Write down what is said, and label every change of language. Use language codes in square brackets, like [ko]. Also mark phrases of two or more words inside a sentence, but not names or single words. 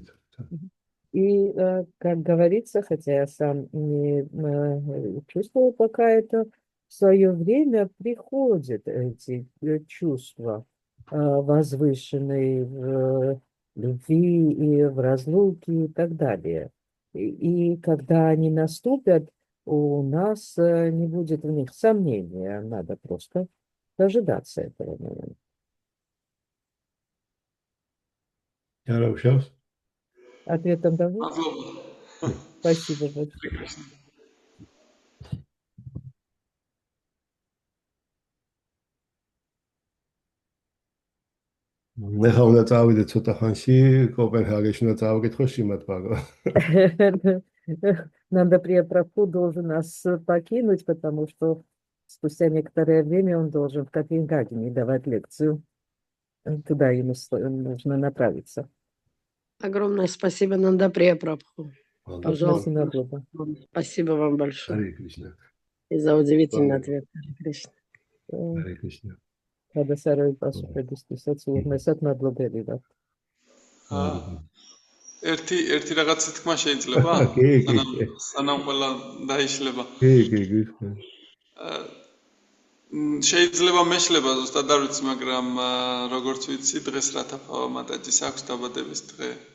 [ru] И, как говорится, хотя я сам не чувствовал пока это, в свое время приходят эти чувства возвышенные в любви и в разлуке и так далее. И когда они наступят, у нас не будет в них сомнения, надо просто дожидаться этого момента. Ответом довольны? Спасибо большое. [ka] ნახა უნდა წავიდე ცოტა ხანში კოპენჰაგენში უნდა წავიკითხო შიმათ ბაგო. [ru] Нандаприя Прабху должен нас покинуть, потому что спустя некоторое время он должен в Копенгагене давать лекцию. Туда ему нужно направиться. Огромное спасибо, Нандаприя Прабху. Пожалуйста. Спасибо вам большое. И за удивительный ответ. Харе Кришна. Радасарой пасупредистисат сулмесат надлоберидат. [ka] ერთი რაღაცა თქმა შეიძლება? სანამ ყველა დაიშლება. კი. შეიძლება მეშლება ზუსტად არ ვიცი, მაგრამ როგორც ვიცი, დღეს რათაფავა მატაჯის აქვს დაბადების დღე.